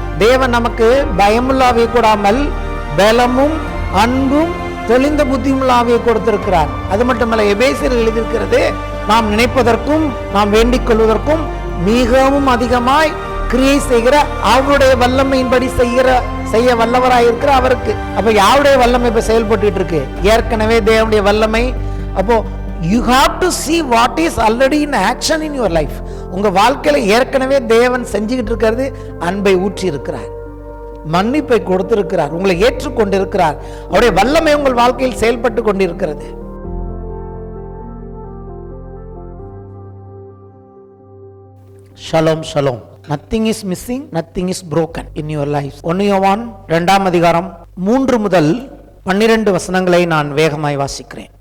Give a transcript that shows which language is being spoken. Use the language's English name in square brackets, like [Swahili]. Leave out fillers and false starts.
[Tamil] தேவன் நமக்கு பயமுள்ளாவியை கூடாமல் பலமும் அன்பும் தெளிந்த புத்தியுள்ளாவியை கொடுத்திருக்கிறார். அது மட்டுமல்ல, எபேசியரில் எழுதியிருக்கிறது, நாம் நினைப்பதற்கும் நாம் வேண்டிக் கொள்வதற்கும் மிகவும் அதிகமாய் கிரியை செய்கிற அவருடைய வல்லமையின்படி செய்ய வல்லவராயிருக்கிற அவருக்கு. அப்ப யாருடைய வல்லமை இப்ப செயல்பட்டு இருக்கு? ஏற்கனவே தேவனுடைய வல்லமை. [English] அப்போ you have to see what is already in action in your life. [Tamil] உங்க வாழ்க்கையில ஏற்கனவே தேவன் செஞ்சுக்கிட்டு இருக்கிறது. அன்பை ஊற்றி இருக்கிறார், மன்னிப்பை கொடுத்திருக்கிறார், உங்களை ஏற்றுக்கொண்டிருக்கிறார், அவருடைய வல்லமை உங்கள் வாழ்க்கையில் செயல்பட்டு கொண்டிருக்கிறது. Shalom shalom. [English] Nothing is missing, nothing is broken in your life. [Tamil] 1 யோவான் 2ஆம் அதிகாரம் 3 முதல் 12 வசனங்களை நான் வேகமாய் வாசிக்கிறேன்.